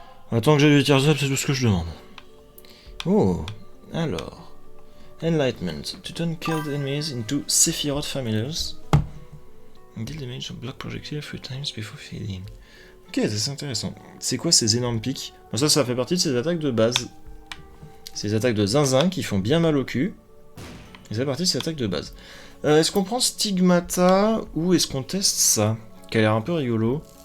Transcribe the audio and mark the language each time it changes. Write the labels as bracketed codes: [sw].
[fr] Attends que j'ai du Tears Up, c'est tout ce que je demande. Oh, alors. Enlightenment. [en] To turn killed enemies into Sephiroth familiars. Deal damage of block projectile 3 times before failing. [fr] Ok, c'est intéressant. C'est quoi ces énormes pics? Bon, ça fait partie de ces attaques de base. Ces attaques de zinzin qui font bien mal au cul. Et ça fait partie de ces attaques de base. Est-ce qu'on prend Stigmata ou est-ce qu'on teste ça? Qui a l'air un peu rigolo.